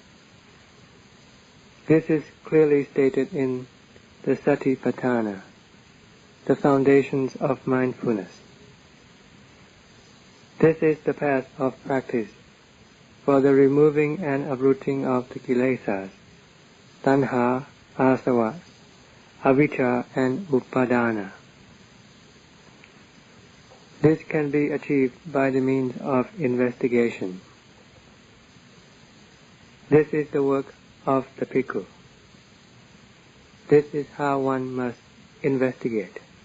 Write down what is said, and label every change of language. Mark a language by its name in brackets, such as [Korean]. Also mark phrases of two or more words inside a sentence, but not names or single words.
[English] This is clearly stated in the Satipatthana, the foundations of mindfulness. This is the path of practice for the removing and uprooting of the [Pali] kilesas, tanha, asava, avijja, [English] and upadana. This can be achieved by the means of investigation. This is the work of the bhikkhu. This is how one must investigate.